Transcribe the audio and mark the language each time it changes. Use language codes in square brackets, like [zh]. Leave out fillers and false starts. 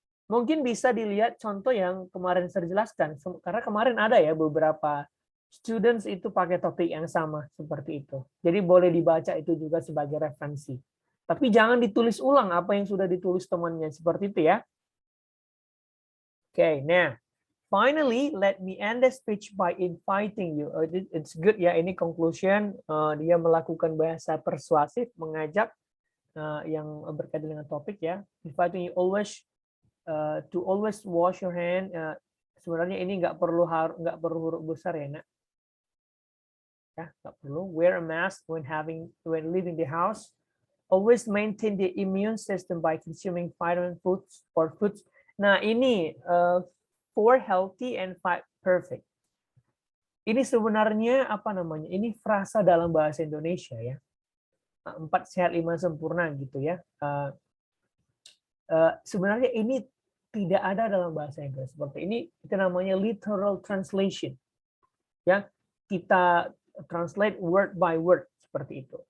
[id] Mungkin bisa dilihat contoh yang kemarin saya jelaskan, karena kemarin ada ya beberapa students itu pakai topik yang sama seperti itu. Jadi boleh dibaca itu juga sebagai referensi. Tapi jangan ditulis ulang apa yang sudah ditulis temannya, seperti itu ya. [en] Oke, nah, finally let me end the speech by inviting you. It's good [id] ya, ini conclusion. Dia melakukan bahasa persuasif, mengajak yang berkaitan dengan topik ya. [en] Inviting you to always wash your hand. [id] Sebenarnya ini nggak perlu huruf besar ya, Nak. Ya, nggak perlu. [en] Wear a mask when leaving the house. Always maintain the immune system by consuming vitamin foods or foods. Nah, ini for healthy and perfect. [id] Ini sebenarnya apa namanya? Ini frasa dalam bahasa Indonesia ya. 4 sehat 5 sempurna gitu ya. Sebenarnya ini tidak ada dalam bahasa Inggris seperti ini. Itu namanya literal translation. Ya, kita translate [en] word by word [id] seperti itu.